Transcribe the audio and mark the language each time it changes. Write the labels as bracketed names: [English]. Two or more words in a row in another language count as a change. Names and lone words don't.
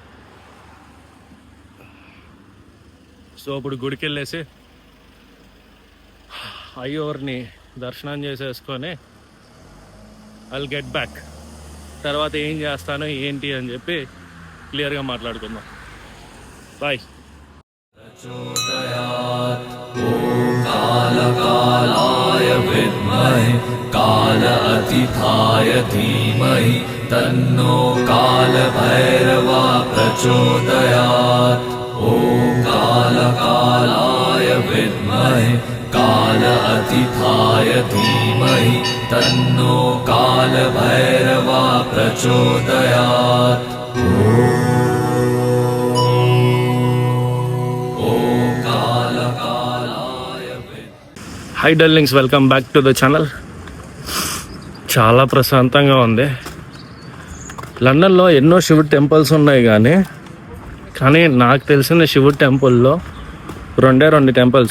[Telugu] సో ఇప్పుడు గుడికి వెళ్ళేసి అయ్యోర్ని దర్శనం చేసేసుకొని [English] I'll get back. [Telugu] తర్వాత ఏం చేస్తాను ఏంటి అని చెప్పి క్లియర్గా మాట్లాడుకుందాం. బాయ్. [Sanskrit] काल अतिथाय धीमहि तन्नो कालभैरवा प्रचोदयात्। ॐ कालकालाय विद्महे काल अतिथाय धीमहि तन्नो कालभैरवा प्रचोदयात्। [English] Hi darlings, welcome back to the channel. [Telugu] చాలా ప్రశాంతంగా ఉంది. లండన్లో ఎన్నో శివుడి టెంపుల్స్ ఉన్నాయి, కానీ నాకు తెలిసిన శివుడి టెంపుల్లో రెండు టెంపుల్స్.